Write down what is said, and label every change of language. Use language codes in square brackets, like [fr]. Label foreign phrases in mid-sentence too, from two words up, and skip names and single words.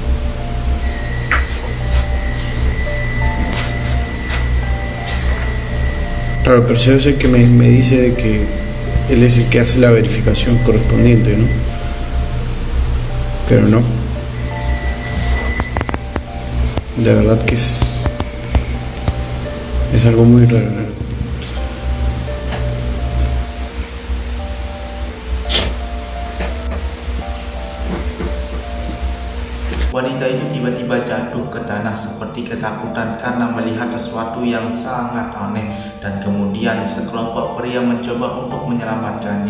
[es] Claro, pero es el que me dice de que él es el que hace la verificación correspondiente, ¿no? Pero no. De verdad que es algo muy raro. [id] Wanita itu tiba-tiba jatuh ke tanah seperti ketakutan karena melihat sesuatu yang sangat aneh, dan kemudian sekelompok pria mencoba untuk menyelamatkannya.